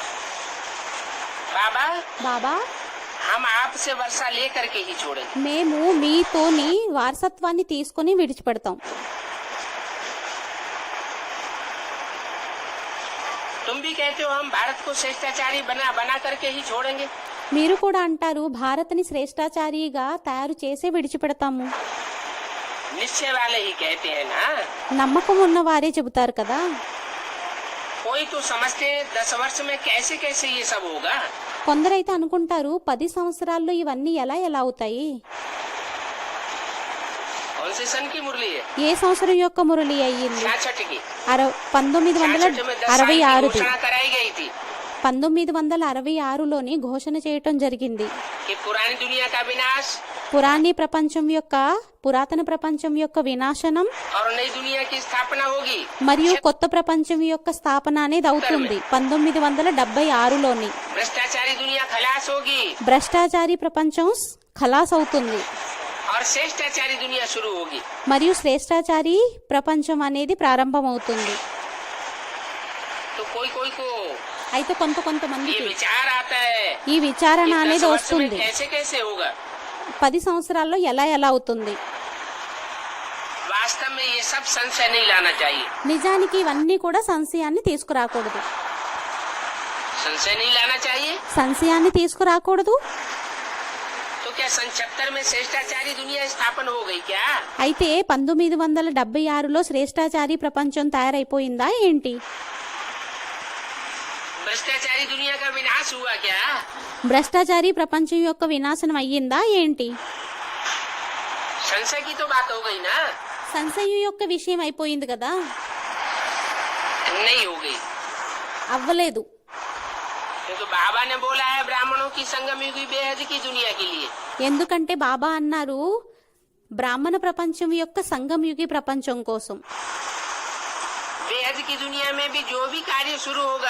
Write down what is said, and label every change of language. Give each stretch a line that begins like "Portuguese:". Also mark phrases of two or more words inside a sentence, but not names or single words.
Hindi: बाबा
Telugu: బాబా
Hindi: हम आपसे वर्षा लेकर के ही छोड़ेंगे।
Telugu: మేము మీతోని వారసత్వాన్ని తీసుకొని విడిచిపెడతాం.
Hindi: तुम भी कहते हो हम भारत को श्रेष्ठाचारी बना करके ही छोड़ेंगे।
Telugu: మీరు కూడా అంటారు భారత్ని శ్రేష్టాచారిగా తయారు చేసే విడిచిపెడతాము.
Hindi: निश्चय वाले ही कहते हैं ना।
Telugu: నమ్మకం ఉన్న వారే చెబుతారు కదా.
Hindi: कोई तो समझते हैं 10 वर्ष में कैसे कैसे ये सब होगा।
Telugu: కొందరైతే అనుకుంటారు 10 సంవత్సరాల్లో ఇవన్నీ ఎలా అవుతాయి.
Hindi: कौन से सन की मुरली है?
Telugu: ఏ సంవత్సరం యొక్క మురళి అయ్యింది?
Hindi: 66 की।
Telugu: 1966
Hindi: घोषणा कराई गई थी
Telugu: 1966లోని ఘోషణ చేయటం జరిగింది.
Hindi: कि पुरानी दुनिया का विनाश
Telugu: పురాతన ప్రపంచం యొక్క వినాశనం
Hindi: और नई दुनिया की स्थापना होगी।
Telugu: మరియు కొత్త ప్రపంచం యొక్క స్థాపన అనేది అవుతుంది 1976లోని.
Hindi: भ्रष्टाचारी दुनिया खलास होगी
Telugu: భ్రష్టాచారి ప్రపంచం ఖలాస్ అవుతుంది
Hindi: और श्रेष्ठाचारी दुनिया शुरू होगी।
Telugu: మరియు శ్రేష్టాచారి ప్రపంచం అనేది ప్రారంభమవుతుంది.
Hindi: तो कोई कोई को
Telugu: అయితే
Hindi: ये
Telugu: కొంతమందికి
Hindi: विचार आता है
Telugu: ఈ విచారణ
Hindi: कि 10
Telugu: అనేది
Hindi: वर्ष में
Telugu: వస్తుంది,
Hindi: कैसे कैसे होगा।
Telugu: 10 సంవత్సరాల్లో ఎలా అవుతుంది.
Hindi: वास्तव में ये सब संशय नहीं लाना चाहिए।
Telugu: నిజానికి ఇవన్నీ కూడా సంశయాన్ని తీసుకురాకూడదు.
Hindi: संशय नहीं लाना चाहिए।
Telugu: సంశయాన్ని తీసుకురాకూడదు.
Hindi: तो क्या सन 76 में श्रेष्ठाचारी दुनिया स्थापन हो गई क्या?
Telugu: అయితే 1976లో శ్రేష్టాచారి ప్రపంచం తయారైపోయిందా ఏంటి?
Hindi: भ्रष्टाचारी दुनिया का विनाश हुआ क्या?
Telugu: భ్రష్టాచారి ప్రపంచం యొక్క వినాశనం అయ్యిందా ఏంటి?
Hindi: संशय की तो बात हो गई ना?
Telugu: సంశయం యొక్క విషయం అయిపోయింది కదా?
Hindi: नहीं हो गई,
Telugu: అవ్వలేదు.
Hindi: क्योंकि बाबा ने बोला है ब्राह्मणों की संगम युगी बेहद की दुनिया के लिए।
Telugu: ఎందుకంటే బాబా అన్నారు బ్రాహ్మణ ప్రపంచం యొక్క సంగమయుగి ప్రపంచం కోసం.
Hindi: बेहद की दुनिया में भी जो भी कार्य शुरू होगा